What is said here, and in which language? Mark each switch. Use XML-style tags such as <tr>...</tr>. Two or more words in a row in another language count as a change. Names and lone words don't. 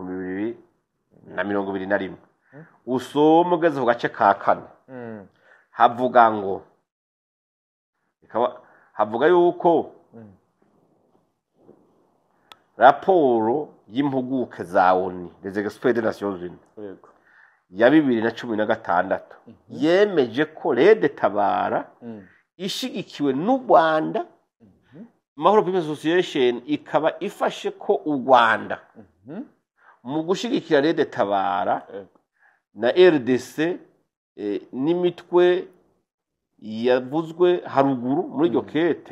<rn>2021 usoma ugeze ku gace ka kane havuga yuko raporo y'impuguke za ONU</rn> <fr>les experts des Nations Unies</fr> <rn>ya 2016 yemeje ko Rede Tabara ishigikiwe n'u Rwanda Mahoro Peace Association ikaba ifashe ko u Rwanda mu gushigikira Rede Tabara na RDC n'imitwe yavuzwe haruguru muri iryo kete</rn>